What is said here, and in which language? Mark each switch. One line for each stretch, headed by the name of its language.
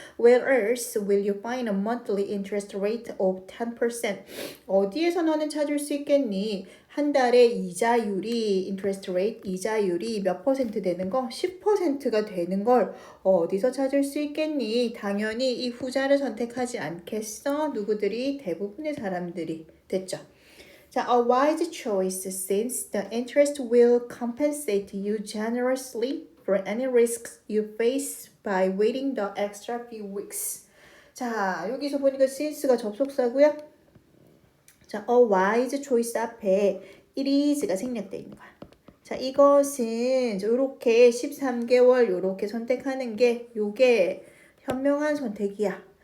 English: Where else will you find a monthly interest rate of 10%?
Korean: 어디에서 너는 찾을 수 있겠니? 한 달에
English: interest rate,
Korean: 이자율이 몇 퍼센트 되는 거? 10%가 되는 걸 어디서 찾을 수 있겠니? 당연히 이 후자를 선택하지 않겠어? 누구들이? 대부분의 사람들이. 됐죠? 자,
English: a wise choice since the interest will compensate you generously for any risks you face by waiting the extra few weeks.
Korean: 자, 여기서 보니까 since가 접속사고요. 자,
English: a wise choice
Korean: 앞에
English: it is
Korean: 가 생략되어 있는 거야. 자, 이것은 이렇게 13개월 이렇게 선택하는 게 요게 현명한 선택이야.